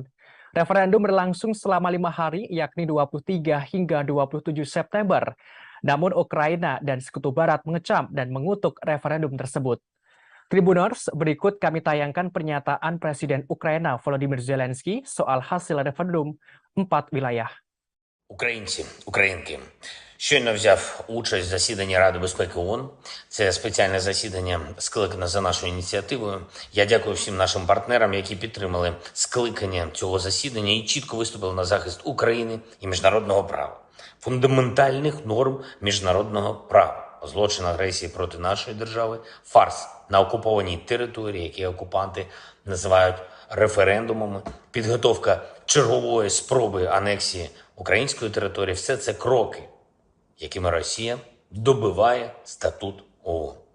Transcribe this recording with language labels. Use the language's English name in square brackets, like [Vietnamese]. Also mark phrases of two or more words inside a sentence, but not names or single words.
[Indonesian] Referendum berlangsung selama 5 hari, yakni 23 hingga 27 September. Namun Ukraina dan Sekutu Barat mengecam dan mengutuk referendum tersebut. Tribuners, berikut kami tayangkan pernyataan Presiden Ukraina Volodymyr Zelensky soal hasil referendum 4 wilayah. [Ukrainian] Українці, українки, щойно взяв участь в засіданні Ради безпеки ООН. Це спеціальне засідання скликане за нашою ініціативою. Я дякую всім нашим партнерам, які підтримали скликання цього засідання і чітко виступили на захист України і міжнародного права, фундаментальних норм міжнародного права, злочин агресії проти нашої держави, фарс на окупованій території, які окупанти називають референдумами, підготовка чергової спроби анексії української території – все це кроки, якими Росія добиває статут ООН.